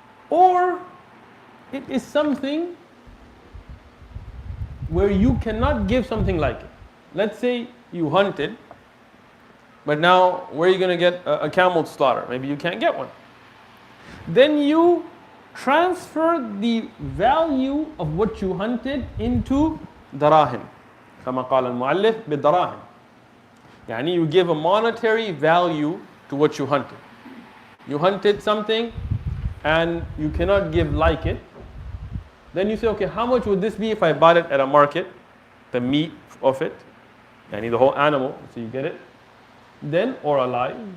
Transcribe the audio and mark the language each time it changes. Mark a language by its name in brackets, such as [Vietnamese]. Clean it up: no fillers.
[English] Or it is something where you cannot give something like it. Let's say you hunted, but now where are you going to get a camel slaughter? Maybe you can't get one. Then you transfer the value of what you hunted into darahim. [Arabic] كما قال المؤلف بالدراهم. [English] يعني you give a monetary value to what you hunted. You hunted something and you cannot give like it. Then you say, okay, how much would this be if I bought it at a market? The meat of it, yani the whole animal, so you get it. Then, or alive.